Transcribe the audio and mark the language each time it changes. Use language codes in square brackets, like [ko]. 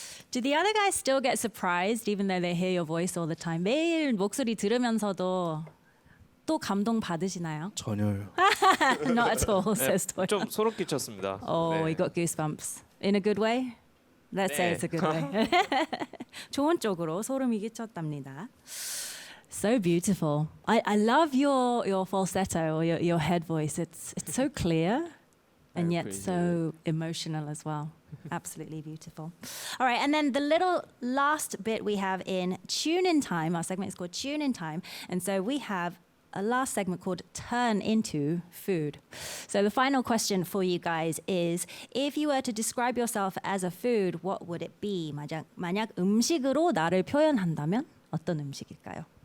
[en] Do the other guys still get surprised even though they hear your voice all the time? [ko] 매일 목소리 들으면서도 또 감동 받으시나요? 전혀요. [en] Not at all, says Do-yeon. [ko] 좀 소름 끼쳤습니다. [en] Oh, we got goosebumps. In a good way? Let's say [ko] 네. [en] it's a good way. [ko] 좋은 쪽으로 소름이 끼쳤답니다. [en] So beautiful. I love your falsetto or your head voice. It's so clear and I yet appreciate so emotional as well. Absolutely beautiful. All right, and then the little last bit we have in Tune In Time, our segment is called Tune In Time, and so we have a last segment called Turn Into Food. So the final question for you guys is, if you were to describe yourself as a food, what would it be? [ko] 만약 음식으로 나를 표현한다면 어떤 음식일까요?